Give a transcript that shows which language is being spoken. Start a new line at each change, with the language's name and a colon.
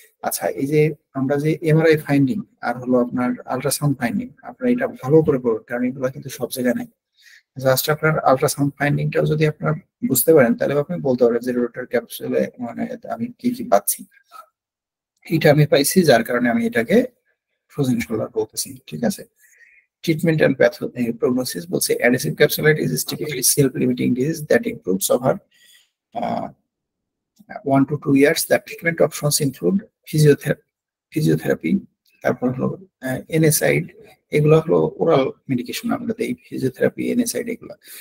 Bangla: আচ্ছা, এই যে আমরা যে এমআরআই ফাইন্ডিং আর হলো আপনার আল্ট্রাসাউন্ড ফাইন্ডিং, আপনারা এটা ভালো করে পড়ুন, কারণ এগুলো কিন্তু সব জায়গায় নাই। জাস্ট আপনার আল্ট্রাসাউন্ড ফাইন্ডিংটাও যদি আপনার বুঝতে পারেন, তাহলে আপনি বলতে পারেন যে রোটার ক্যাপসুলে মানে আমি কি কি পাচ্ছি। এটা আমি পাইছি, যার কারণে আমি এটাকে ফ্রোজেন শোল্ডার বলতেছি।
English: ঠিক আছে, treatment and prognosis বলছে adhesive capsulitis is typically self-limiting disease that improves over 1 to 2 years. The treatment options include physiotherapy,
Bangla: তারপর হলো NSAID, এগুলো হলো ওরাল মেডিকেশন আমরা দেই, ফিজিওথেরাপি, NSAID এগুলো।